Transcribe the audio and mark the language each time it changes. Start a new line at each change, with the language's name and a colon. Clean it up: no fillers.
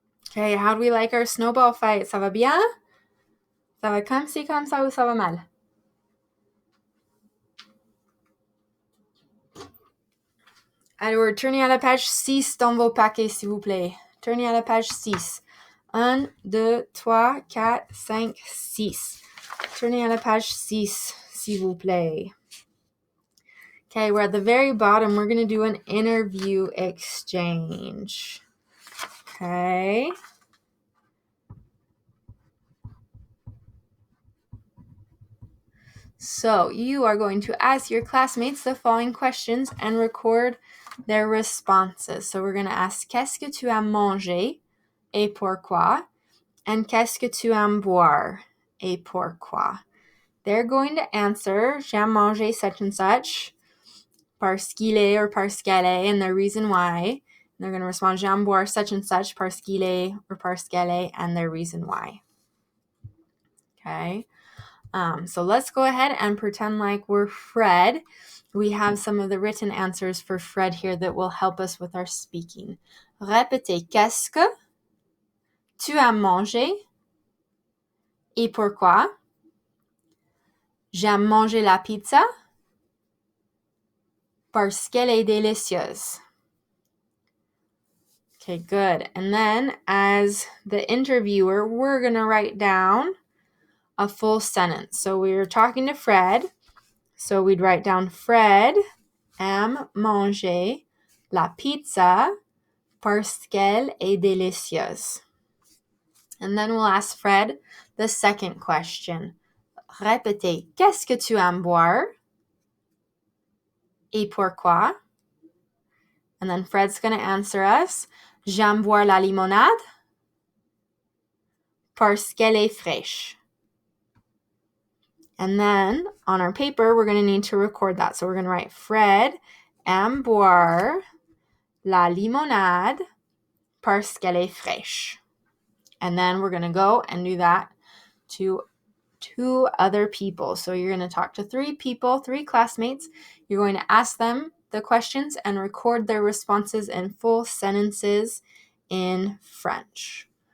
English: Okay, how do we like our snowball fight?
French: Ça va bien? Ça va comme ci, comme ça, ou ça va mal? Alors, tournez à la page 6 dans vos paquets, s'il vous plaît. Tournez à la page 6. 1, 2, 3, 4, 5, 6. Tournez à la page 6, s'il vous plaît.
English: Okay, we're at the very bottom. We're going to do an interview exchange. Okay. So you are going to ask your classmates the following questions and record their responses. So we're going to ask, qu'est-ce que tu aimes manger et pourquoi?
French: And qu'est-ce que tu aimes boire et pourquoi?
English: They're going to answer, j'aime manger such and such, parce qu'il est or parce qu'elle est, and the reason why. They're going to respond, j'aime boire such and such parce qu'il est or parce qu'elle est, and their reason why. Okay. So let's go ahead and pretend like we're Fred. We have some of the written answers for Fred here that will help us with our speaking.
French: Répétez, qu'est-ce que tu as mangé et pourquoi? J'aime manger la pizza parce qu'elle est délicieuse.
English: Okay, good. And then as the interviewer, we're going to write down a full sentence. So we were talking to Fred.
French: So we'd write down Fred aime manger la pizza parce qu'elle est délicieuse.
English: And then we'll ask Fred the second question.
French: Répétez, qu'est-ce que tu aimes boire? Et pourquoi?
English: And then Fred's going to answer us.
French: J'aime boire la limonade parce qu'elle est fraîche.
English: And then on our paper, we're going to need to record that.
French: So we're going to write Fred aime boire la limonade parce qu'elle est fraîche.
English: And then we're going to go and do that to 2 other people. So you're going to talk to 3 people, 3 classmates. You're going to ask them the questions and record their responses in full sentences in French.